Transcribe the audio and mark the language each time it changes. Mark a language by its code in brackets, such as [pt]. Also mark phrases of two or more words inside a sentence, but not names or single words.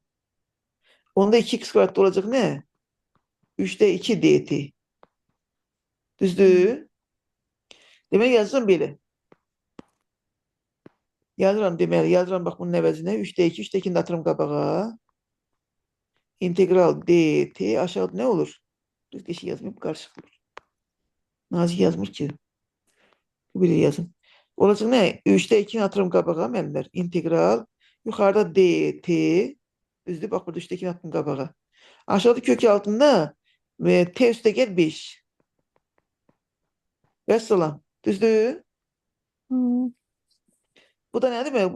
[tr] Onda 2x kvadrat olacak ne? 3'te 2 dt. Düzdür? Demek yazsam böyle. [az] Yazıram deməli, yazıram bax bunun əvəzinə 3'te 2, 3'te 2'ni atırım qabağa. [tr] İntegral dt aşağıda ne olur? Düz bir şey yazmayayım, karışık olur. [az] Nazik yazmış ki. Bu biri yazın. [tr] Olacak ne? [az] 3'te 2'ni atırım qabağa mənlər. İntegral yuxarıda dt. Düzdür? Bax burada 3'te 2'ni attım qabağa. Aşağıda kökü altında t üstə gəl 5. Vəssalam. Düzdür? [tr] Bu da ne demek?